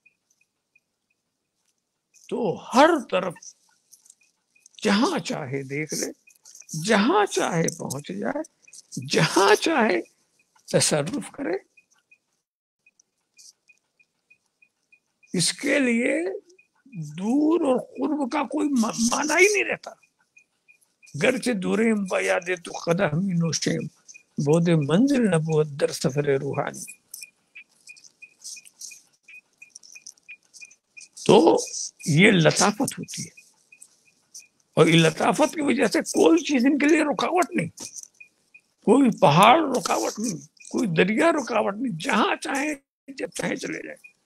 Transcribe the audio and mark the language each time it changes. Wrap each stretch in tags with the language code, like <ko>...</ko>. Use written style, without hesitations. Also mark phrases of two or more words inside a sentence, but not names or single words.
<ur>تو ہر طرف جہاں چاہے دیکھ لے، جہاں چاہے پہنچ جائے، جہاں چاہے تصرف کرے۔ اس کے لیے دور اور قرب کا کوئی معنی ہی نہیں رہتا۔</ur> <fa>گرچہ دوریم بیاد تو قدح می نوشیم، بود منزل نبوت در سفر روحانی۔</fa> <ur>تو یہ لطافت ہوتی ہے، اور یہ لطافت کی وجہ سے کوئی چیز ان کے لیے رکاوٹ نہیں، کوئی پہاڑ رکاوٹ نہیں، کوئی دریا رکاوٹ نہیں، جہاں چاہیں جب چاہیں چلے جائیں۔</ur>